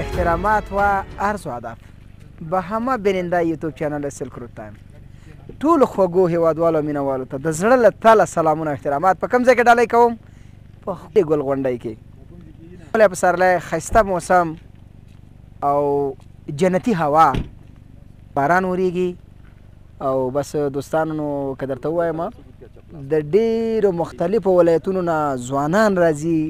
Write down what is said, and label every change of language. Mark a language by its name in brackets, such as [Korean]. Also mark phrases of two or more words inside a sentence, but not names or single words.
[Persian] احترامات و عرض و ادب به همه بیننده [English] YouTube channel [Persian] سلک روډ تایم [Pashto] ټولو خوږو هیوادوالو مینهوالو ته د زړه له تله سلامونه احترامات. په کوم ځای کې ډالۍ کوم؟ په ښکلې ګلغونډۍ کې ښکلی پسرلی، ښایسته موسم او جنتي هوا، باران وریږي او بس دوستانو نو که درته ووایم د ډېرو مختلفو ولایتونو نه ځوانان راځي.